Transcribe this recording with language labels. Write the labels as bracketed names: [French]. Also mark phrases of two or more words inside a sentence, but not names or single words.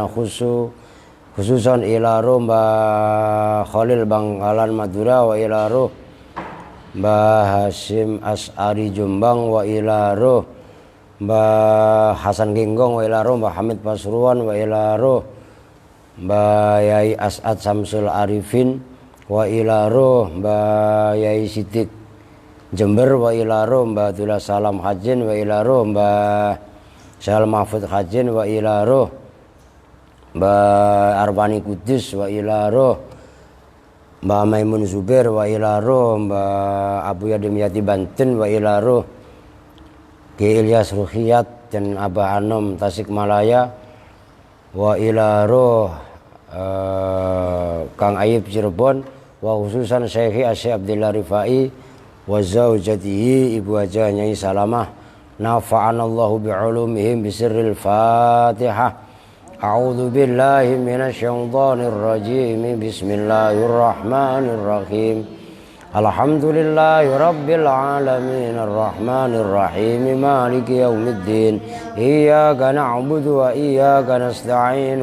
[Arabic] أنا خصوصا إلى روح Mbah Khalil Bangkalan Madura وإلى روح Mbah Hasyim As'ari Jombang وإلى روح Mbah Hasan Genggong وإلى روح Mbah Hamid Pasuruan وإلى روح Mbah Yai As'ad Samsul Arifin وإلى روح Mbah Yai Sidik Jember وإلى روح Mbah Abdullah Salam Hajin وإلى روح Mbah Syahal Mahfud Hajin وإلى روح Mbah Arwani Kudus وإلى روح Mbah Maimun Zubair وإلى روح Mbah Abu Yadim Yati Banten وإلى روح Ki Ilyas Ruhiyat dan Abah Anom Tasikmalaya wa ila roh Kang Ayib Cirebon وخصوصا Syekhi Asyik Abdillah Rifai وزوجته Ibu Hajah Nyai Salamah نفعنا الله بعلومهم بسر الفاتحة. أعوذ بالله من الشيطان الرجيم. بسم الله الرحمن الرحيم. الحمد لله رب العالمين الرحمن الرحيم مالك يوم الدين. إياك نعبد وإياك نستعين.